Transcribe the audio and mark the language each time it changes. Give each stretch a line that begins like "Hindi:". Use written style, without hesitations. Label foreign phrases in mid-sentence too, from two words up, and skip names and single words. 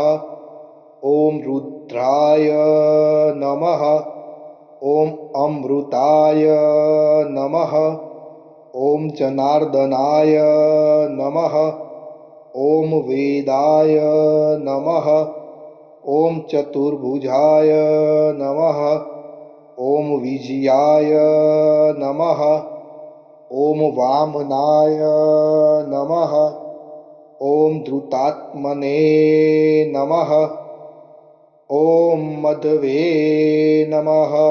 Sanskrit: ॐ रुद्राय नमः. ॐ अमृताय नमः. ॐ जनार्दनाय नमः. ॐ वेदाय नमः. ॐ चतुर्भुजाय नमः। ॐ विजयाय नमः। ॐ वामनाय नमः। ॐ धृतात्मने नमः। ॐ मधवे नमः।